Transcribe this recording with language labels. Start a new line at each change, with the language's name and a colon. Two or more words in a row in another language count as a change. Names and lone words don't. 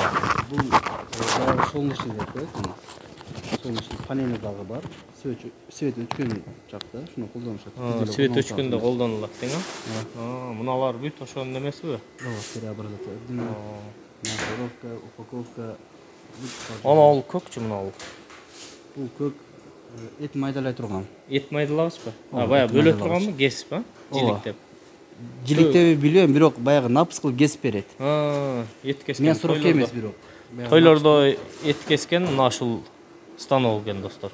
Kyrgyz: Бул солнечный деп коет. Солнечный панели дагы бар. Свет өткөн жакта, шуну колдонушат. Свет өчкөндө колдонулат дең а? Мыналар бүт ошонун эмеси бе?
Russian: Ооба, переобразовка. Маркировка, упаковка.
Kyrgyz: Анау көкчү мынау. Бул көк эт майдалай турган. Эт майдалабызбы? Баягы бөлө турганбы, кесип, жиликтеп. Жиликтеп билбейм, бирок баягы напыс кылып кесип берет. Эт кескен. Мен суракка эмес бирок. Тойлордо эт кескен мына ушул станок экен, достор.